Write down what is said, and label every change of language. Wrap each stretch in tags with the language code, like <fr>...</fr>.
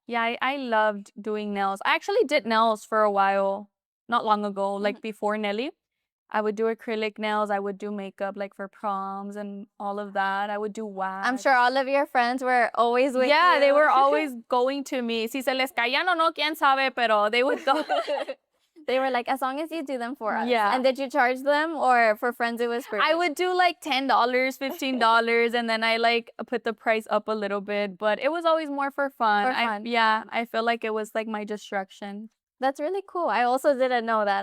<en>Yeah, I loved doing nails. I actually did nails for a while, not long ago, like before Nelly. I would do acrylic nails. I would do makeup like for proms and all of that. I would do wax. I'm sure all of your friends were always with you. Yeah, they were always going to me.</en> <es>Si se les caían o no, quién sabe, pero</es> <en>they would go. They were like, as long as you do them for us. Yeah. And did you charge them, or for friends it was free? I would do like $10, $15, and then I like put the price up a little bit, but it was always more for fun. For fun. I feel like it was like my distraction. That's really cool. I also didn't know that.</en>